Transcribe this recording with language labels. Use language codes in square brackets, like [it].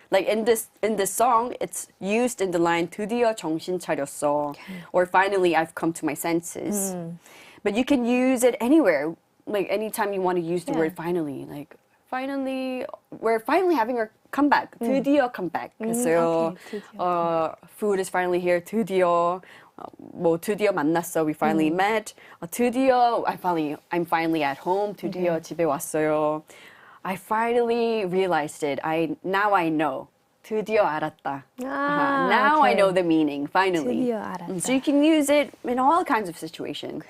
[en] Like in this song, it's used in the line [ko] 드디어 정신 차렸어, [en] or finally I've come to my senses. But you can use it anywhere. Like anytime you want to use the word finally, like finally we're finally having our comeback. 드디어 comeback. So [ko] 드디어 [en] food is finally here. [ko] 드디어 뭐 드디어 만났어. [en] We finally met. 드디어 I'm finally at home. [ko] 드디어 집에 왔어요. [en] I finally realized it. Now I know. [ko] 드디어 알았다. [en] Now I know the meaning. Finally. [ko] 드디어 알았다. [en] So you can use it in all kinds of situations.